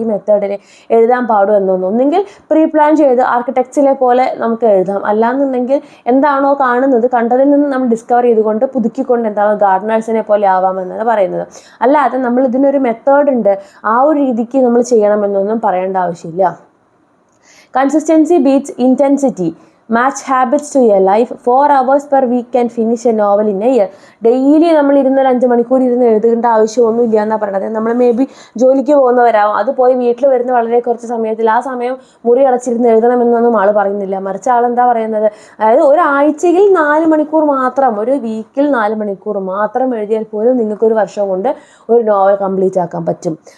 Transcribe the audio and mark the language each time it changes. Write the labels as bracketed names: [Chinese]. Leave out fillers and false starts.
[Malayalam] ഈ മെത്തേഡിന് എഴുതാൻ പാടും എന്നൊന്നും. ഒന്നെങ്കിൽ പ്രീ പ്ലാൻ ചെയ്ത് ആർക്കിടെക്ട്സിനെ പോലെ നമുക്ക് എഴുതാം, അല്ലാന്നുണ്ടെങ്കിൽ എന്താണോ കണ്ടതിൽ നിന്ന് നമ്മൾ ഡിസ്കവർ ചെയ്തുകൊണ്ട് പുതുക്കിക്കൊണ്ട് ഗാർഡനേഴ്സിനെ പോലെ ആവാമെന്നാണ് പറയുന്നത്. അല്ലാതെ നമ്മൾ ഇതിനൊരു മെത്തേഡ് ഉണ്ട് ആ ഒരു രീതിക്ക് നമ്മൾ ചെയ്യണമെന്നൊന്നും പറയേണ്ട ആവശ്യമില്ല. [English] Consistency beats intensity, match habits to your life, 4 hours per week can finish a novel in a year. [Malayalam] Daily നമ്മൾ ഒരു 5 മണിക്കൂർ എഴുതേണ്ട ആവശ്യമൊന്നും ഇല്ല എന്നാണ് പറയുന്നത്. നമ്മൾ മേ ബി ജോലിക്ക് പോകുന്നവരാവും, അത് പോയി വീട്ടിൽ വരുന്ന വളരെ കുറച്ച് സമയത്തിൽ ആ സമയം മുറി അടച്ചിരുന്ന് എഴുതണമെന്നൊന്നും ആൾ പറയുന്നില്ല. മറിച്ച് ആളെന്താ പറയുന്നത്, അതായത് ഒരാഴ്ചയിൽ 4 മണിക്കൂർ മാത്രം, ഒരു വീക്കിൽ 4 മണിക്കൂർ മാത്രം എഴുതിയാൽ പോലും നിങ്ങൾക്കൊരു വർഷം കൊണ്ട് ഒരു നോവൽ കംപ്ലീറ്റ് ആക്കാൻ പറ്റും.